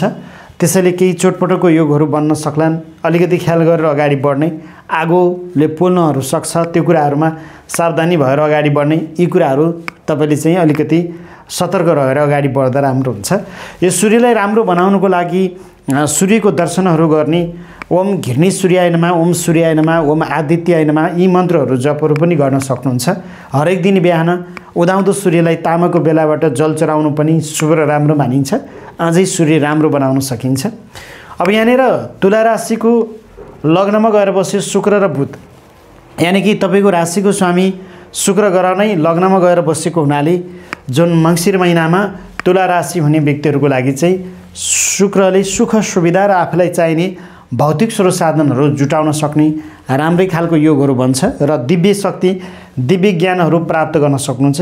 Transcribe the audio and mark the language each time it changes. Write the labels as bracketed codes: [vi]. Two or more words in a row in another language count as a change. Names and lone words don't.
[ne] त्यसैले केही चोटपटकको योगहरू बन्न सक्लान्। अलिकति ख्याल गरेर अगाडि बढ्ने, आगोले पोल्नहरू सक्छ, त्यो कुराहरूमा सावधानी भएर अगाडि बढ्ने, यी कुराहरू तपाईँले चाहिँ अलिकति सतर्क रहेर अगाडि बढ्दा राम्रो हुन्छ। यो सूर्यलाई राम्रो बनाउनुको लागि सूर्यको दर्शनहरू गर्ने, [sa] ओम घिर्नी सूर्याय नमः, ओम सूर्याय नमः, ओम आदित्याय नमः, [ne] यी मन्त्रहरू जपहरू पनि गर्न सक्नुहुन्छ। हरेक दिन बिहान उदाउँदो सूर्यलाई तामाको बेलाबाट जल चढाउनु पनि शुभ र राम्रो मानिन्छ। अझै सूर्य राम्रो बनाउन सकिन्छ। अब यहाँनिर तुला राशिको लग्नमा गएर बस्यो शुक्र र बुध, यानि कि तपाईँको राशिको स्वामी शुक्र ग्रह नै लग्नमा गएर बसेको हुनाले जुन मङ्सिर महिनामा तुला राशि हुने व्यक्तिहरूको लागि चाहिँ शुक्रले सुख सुविधा र आफूलाई चाहिने भौतिक स्रोत साधनहरू जुटाउन सक्ने राम्रै खालको योगहरू बन्छ र दिव्य शक्ति, दिव्य ज्ञानहरू प्राप्त गर्न सक्नुहुन्छ।